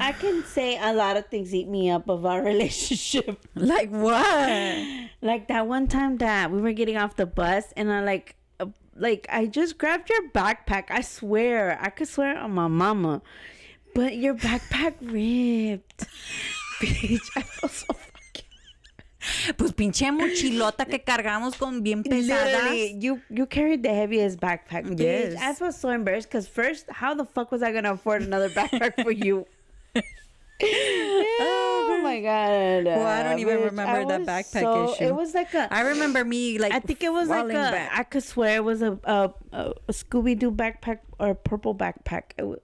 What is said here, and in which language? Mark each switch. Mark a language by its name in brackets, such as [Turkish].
[English] I can say a lot of things eat me up of our relationship. Like what? Like that one time that we were getting off the bus and I I just grabbed your backpack. I swear. I could swear on my mama. But your backpack ripped. Bitch, I feel so [Spanish] Pues pinche mochilota que cargamos con bien pesadas. [English] Literally, you carried the heaviest backpack. Bitch. Yes. I felt so embarrassed because first, how the fuck was I gonna afford another backpack for you? Oh my God. Well, I don't even remember that backpack issue. It was like I remember me like. I think it was like I could swear it was a Scooby-Doo backpack or a purple backpack.